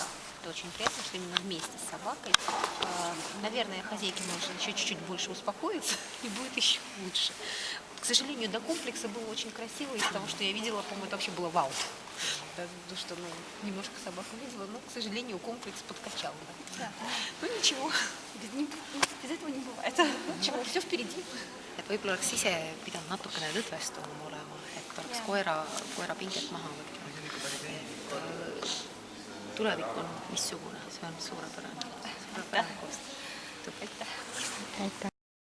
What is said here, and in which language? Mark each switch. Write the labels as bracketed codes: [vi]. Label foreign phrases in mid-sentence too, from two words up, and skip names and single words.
[ru] Это очень приятно, что именно вместе с собакой. Наверное, хозяйке может еще чуть-чуть больше успокоиться, и будет еще лучше. К сожалению, до комплекса было очень красиво, из того, что я видела, по-моему, это вообще было вау. Потому что, немножко собаку видела, но, к сожалению, комплекс подкачал. Да. Ну, ничего, без этого не бывает. Ничего, все впереди. [et] Et võib-olla oleks ise pidanud natukene lõdvestunum olema, et oleks koera pinget maha võtma. Tulevik on missugune, see on suurepärane koostöö. Aitäh!